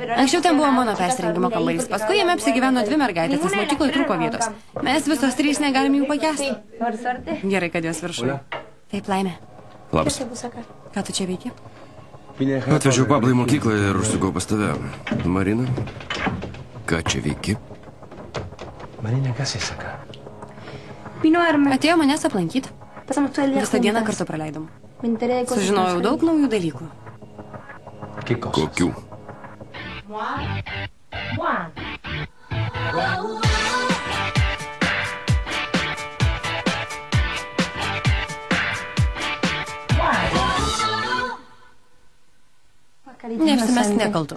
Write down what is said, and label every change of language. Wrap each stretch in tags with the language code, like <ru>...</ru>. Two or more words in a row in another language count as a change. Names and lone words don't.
<lt>Anksčiau ten buvo mano persirengimo kambarys, paskui jame apsigyveno 2 mergaitės, nes mokykloje trūko vietos. Mes visos 3 negalim jų pakęsti. Gerai, kad jos viršuje. Taip, Laimė. Labas. Ką tu čia veiki? Atvežiau Pablą į mokyklą ir užsukau pas tave. Marina, ką čia veiki?</lt> <es>Marina, ¿qué haces acá?</es> <lt>Atėjo manęs aplankyti. Visą dieną kartu praleidom. Sužinojau daug naujų dalykų. Kokių? Neapsimesk nekaltu.</lt>